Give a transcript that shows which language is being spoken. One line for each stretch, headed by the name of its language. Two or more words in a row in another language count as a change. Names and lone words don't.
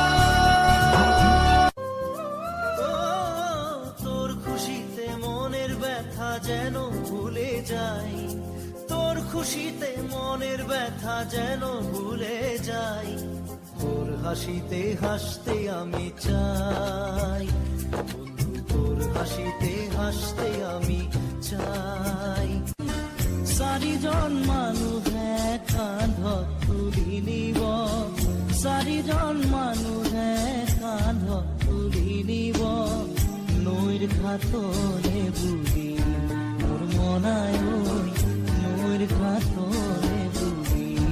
Bangla: ও, তোর খুশিতে মনের ব্যথা যেন ভুলে যাই, তোর খুশিতে মনের ব্যথা যেন ভুলে যাই। তোর হাসিতে হাসতে আমি চাই বন্ধু, তোর হাসিতে হাসতে আমি চাই।
Assamese: চাৰিজন মানুহে কান্ধত তুলি নিব, চাৰিজন মানুহে কান্ধত তুলি নিব। নৈৰ ঘাটলে বুলি মোৰ মনাই নৈৰ ঘাটলে বুলি।